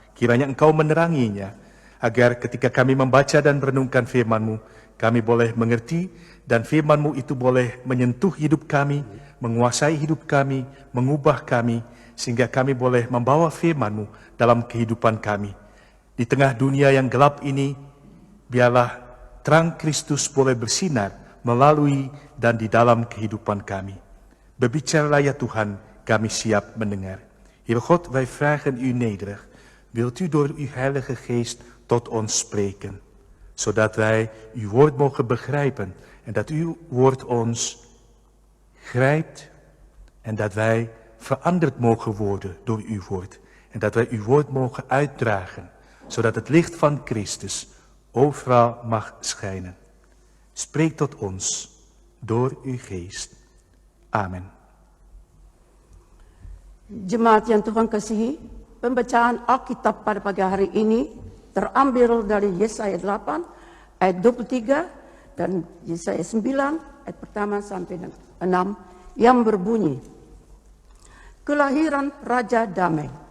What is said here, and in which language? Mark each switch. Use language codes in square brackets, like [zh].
[id] Kiranya Engkau meneranginya, agar ketika kami membaca dan merenungkan firman-Mu, kami boleh mengerti dan firman-Mu itu boleh menyentuh hidup kami, menguasai hidup kami, mengubah kami, sehingga kami boleh membawa firman-Mu dalam kehidupan kami. Di tengah dunia yang gelap ini, biarlah terang Kristus boleh bersinar melalui dan di dalam kehidupan kami. Berbicaralah ya Tuhan, kami siap mendengar. [nl] Heer God, wij vragen u nederig, wilt u door uw Heilige Geest tot ons spreken, zodat wij uw woord mogen begrijpen en dat uw woord ons grijpt en dat wij veranderd mogen worden door uw woord. En dat wij uw woord mogen uitdragen, zodat het licht van Christus overal mag schijnen. Spreek tot ons door uw geest. Amen. [id] Jemaat yang Tuhan kasihi, pembacaan Alkitab pada pagi hari ini terambil dari Yesaya 8 ayat 23 dan Yesaya 9 ayat pertama sampai 6 yang berbunyi, kelahiran Raja Damai.